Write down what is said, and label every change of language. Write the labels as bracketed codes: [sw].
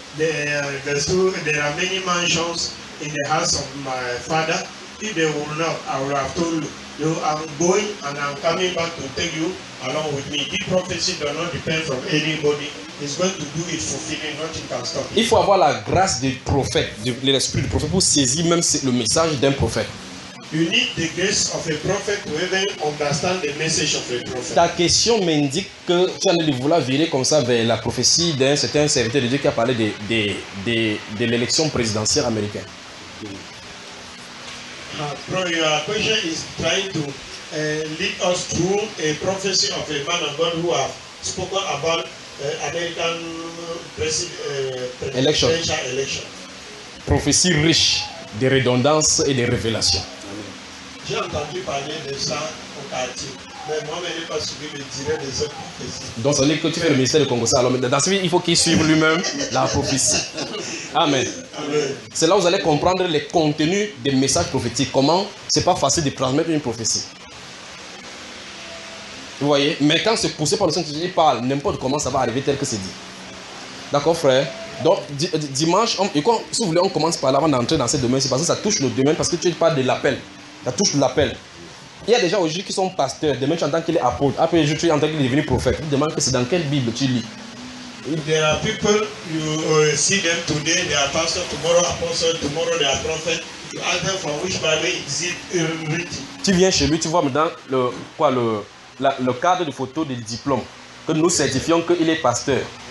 [en] There are many mansions in the house of my Father. If they will not, I will have told you, I am going and I am coming back to take you along with me." This prophecy does not depend from anybody. He's going to do it, fulfilling. Nothing can stop it. [fr] Il faut avoir la grâce du prophète, de l'esprit du prophète pour saisir même le message d'un prophète. [en] You need the grace of a prophet to even understand the message of a prophet. [fr] Ta question m'indique que tu en es de vouloir virer comme ça vers la prophétie d'un certain serviteur de Dieu qui a parlé de l'élection présidentielle américaine. [en] Your question is trying to lead us through a prophecy of a man of God who has spoken about American presidential election. [fr] Prophétie riche de redondance et de révélation. J'ai entendu parler de ça au quartier, mais moi je n'ai pas suivi le direct des autres prophéties. Donc ça veut dire que tu fais le ministère du Congo, ça. Alors dans ce il faut qu'il suive lui-même la prophétie. Amen. Amen. C'est là où vous allez comprendre les contenus des messages prophétiques. Comment c'est pas facile de transmettre une prophétie. Vous voyez? Mais quand c'est poussé par le Saint-Esprit, il parle n'importe comment, ça va arriver tel que c'est dit. D'accord, frère? Donc, dimanche, si vous voulez, on commence par là avant d'entrer dans ce domaine. C'est parce que ça touche le domaine, parce que tu parles de l'appel. Ça touche l'appel. Il y a des gens aujourd'hui qui sont pasteurs. Demain, tu entends qu'il est apôtre. Après, tu entends qu'il est devenu prophète. Tu demandes que c'est dans quelle Bible tu lis. [en] There are people, you see them today, they are pastor, tomorrow apostle, tomorrow they are prophet. You ask them from which Bible is it written. [fr] Tu viens chez lui, tu vois maintenant le, quoi, le, la, le cadre de photo du diplôme que nous certifions qu'il est pasteur.